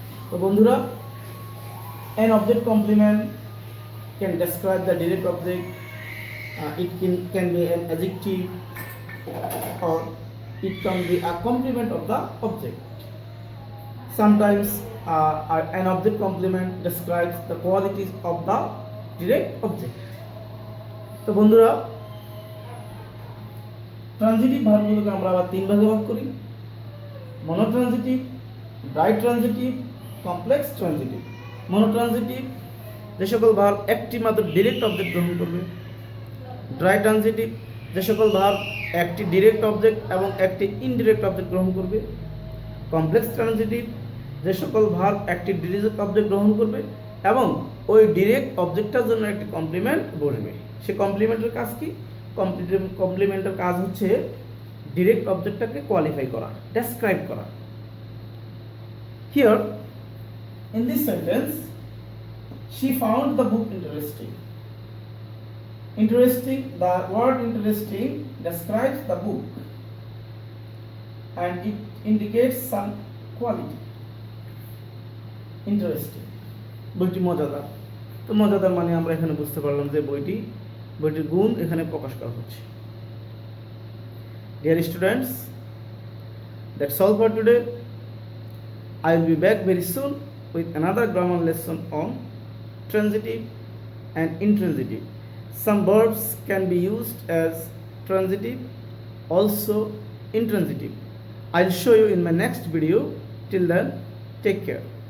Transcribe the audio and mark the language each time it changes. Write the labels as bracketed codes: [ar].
[en] So বন্ধুরা, an object complement can describe the direct object. It can be an adjective or it can be a complement of the object. Sometimes an object complement describes the qualities of the direct object. [bn] তো বন্ধুরা, transitive ভার্বগুলোকে আমরা আবার তিন ভাগে ভাগ করি: মনোট্রানজিটিভ, ডাইট্রানজিটিভ, complex transitive. মনোট্রানজিটিভ যে সকল ভার্ব একটি মাত্র ডিরেক্ট অবজেক্ট গ্রহণ করবে। ডাইট্রানজিটিভ যে সকল ভার্ব একটি ডিরেক্ট অবজেক্ট এবং একটি ইনডিরেক্ট অবজেক্ট গ্রহণ করবে। কমপ্লেক্স ট্রানজিটিভ যে সকল ভার্ব একটি ডিরেক্ট অবজেক্ট গ্রহণ করবে এবং ওই ডিরেক্ট অবজেক্টটার জন্য একটি কমপ্লিমেন্ট বসবে। সে কমপ্লিমেন্টের কাজ কি? কমপ্লিমেন্টের কাজ হচ্ছে ডিরেক্ট অবজেক্টটাকে কোয়ালিফাই করা, ডেসক্রাইব করা। [en] Here in this sentence, she found the book interesting. Interesting, the word interesting describes the book and it indicates some quality. [bn] Interesting, বইটি মজাদার। তো মজাদার মানে আমরা এখানে বুঝতে পারলাম যে বইটির গুণ এখানে প্রকাশ করা হচ্ছে। [en] Dear students, that's all for today. I will be back very soon with another grammar lesson on transitive and intransitive. Some verbs can be used as transitive, also intransitive. I'll show you in my next video. Till then, take care.